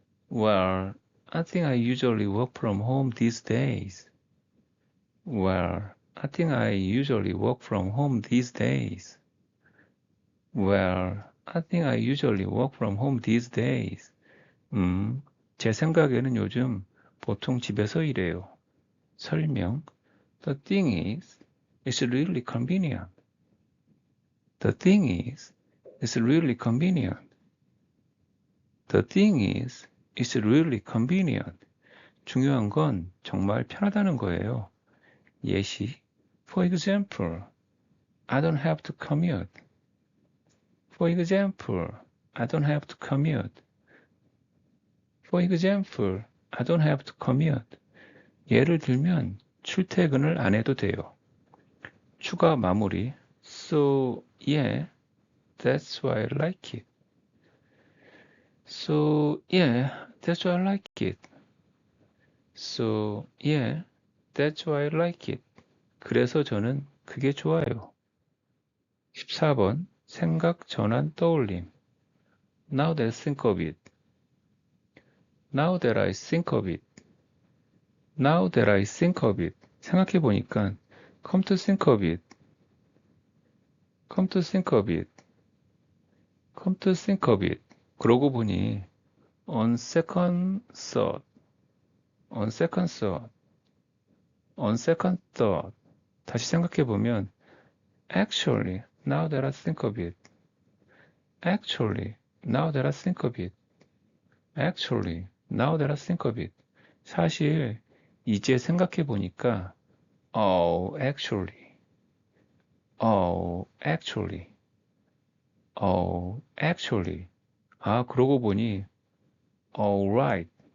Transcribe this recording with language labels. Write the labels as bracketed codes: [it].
[en] Well, I think I usually work from home these days. Well, I think I usually work from home these days. Well, I think I usually work from home these days. [ko] 제 생각에는 요즘 보통 집에서 일해요. 설명. [en] The thing is, it's really convenient. The thing is, it's really convenient. The thing is, it's really convenient. [ko] 중요한 건 정말 편하다는 거예요. 예시. [en] For example, I don't have to commute. For example, I don't have to commute. For example, I don't have to commute. [ko] 예를 들면 출퇴근을 안 해도 돼요. 추가 마무리. [en] So, yeah, that's why I like it. So, yeah, that's why I like it. So, yeah, that's why I like it. [ko] 그래서 저는 그게 좋아요. 14번 생각 전환 떠올림. [en] Now that I think of it. Now that I think of it. Now that I think of it. [ko] 생각해 보니까 [en] come to think of it. Come to think of it. Come to think of it. [ko] 그러고 보니 [en] on second thought. On second thought. On second thought. [ko] 다시 생각해 보면 [en] actually now that I think of it. Actually now that I think of it. Actually now that I think of it. [ko] 사실 이제 생각해 보니까 [en] actually. actually. actually. [ko] 아, 그러고 보니 [en] right.